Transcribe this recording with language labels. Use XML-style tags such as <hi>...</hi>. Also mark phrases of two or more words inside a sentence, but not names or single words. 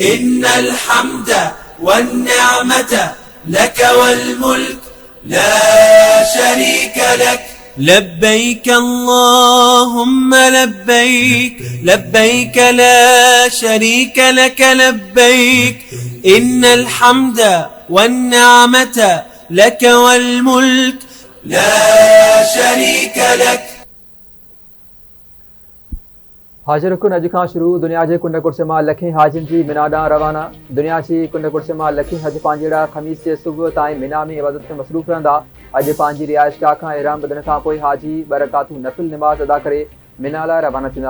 <ar>إن الحمد والنعمة لك والملك لا شريك لك لبيك اللهم لبيك لبيك لا شريك لك لبيك إن الحمد والنعمة لك والملك لا شريك لك.</ar> <sd>हज रुकन अॼु खां शुरू। दुनिया जे कुंड कुर्स मां लखें हाजिन जी मिना ॾांहुं रवाना। दुनिया जी कुंड कुर्स मां लखें हज पंहिंजड़ा ख़मीस जे सुबुह ताईं मिना में इबादत में मसरूफ़ रहंदा। अॼु पंहिंजी रिहाइशगाह खां इहराम ॿधण खां पोइ हाजी ॿ रकातूं नफ़िल निमाज़ अदा करे मिना लाइ रवाना थींदा।</sd>